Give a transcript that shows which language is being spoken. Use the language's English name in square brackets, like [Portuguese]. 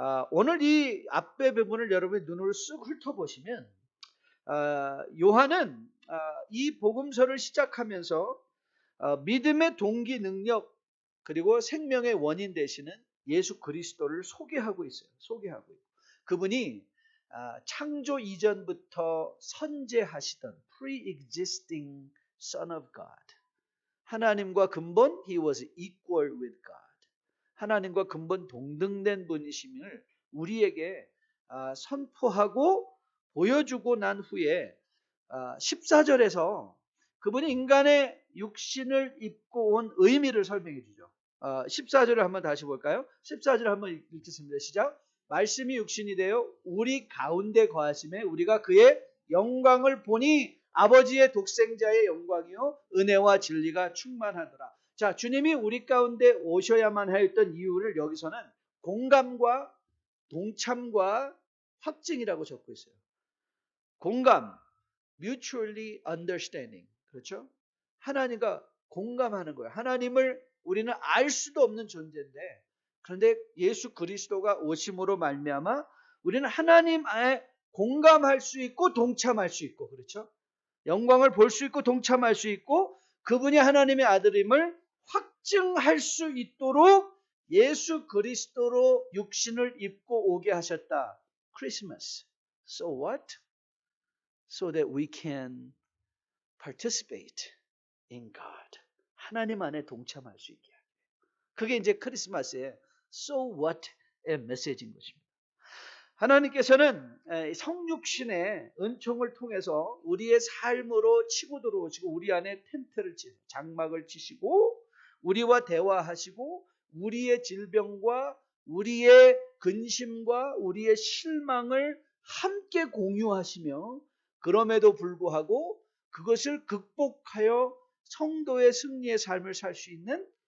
[Korean] 오늘 이 앞에 부분을 여러분의 눈으로 쓱 훑어보시면 요한은 이 복음서를 시작하면서 믿음의 동기 능력 그리고 생명의 원인 되시는 예수 그리스도를 소개하고 있어요. 소개하고 있고 그분이 창조 이전부터 선재하시던 [English] pre-existing Son of God. [Korean] 하나님과 근본 [English] He was equal with God. [Korean] 하나님과 근본 동등된 분이심을 우리에게 선포하고 보여주고 난 후에 14절에서 그분이 인간의 육신을 입고 온 의미를 설명해 주죠. 14절을 한번 다시 볼까요? 14절을 한번 읽겠습니다. 시작. 말씀이 육신이 되어 우리 가운데 거하심에 우리가 그의 영광을 보니 아버지의 독생자의 영광이요 은혜와 진리가 충만하더라. 자, 주님이 우리 가운데 오셔야만 하였던 이유를 여기서는 공감과 동참과 확증이라고 적고 있어요. [English] 공감, mutually understanding. [Korean] 그렇죠? 하나님과 공감하는 거예요. 하나님을 우리는 알 수도 없는 존재인데 그런데 예수 그리스도가 오심으로 말미암아 우리는 하나님에 공감할 수 있고 동참할 수 있고 그렇죠? 영광을 볼 수 있고 동참할 수 있고 그분이 하나님의 아들임을 확증할 수 있도록 예수 그리스도로 육신을 입고 오게 하셨다. [English] 크리스마스. So what? So that we can participate in God. [Korean] 하나님 안에 동참할 수 있게 하기. 그게 이제 크리스마스의 [English] So what [Korean] 의 메시지인 것입니다. 하나님께서는 성육신의 은총을 통해서 우리의 삶으로 치고 들어오시고 우리 안에 텐트를 치고 장막을 치시고 우리와 대화하시고 우리의 질병과 우리의 근심과 우리의 실망을 함께 공유하시며 그럼에도 불구하고 그것을 극복하여 성도의 승리의 삶을 살 수 있는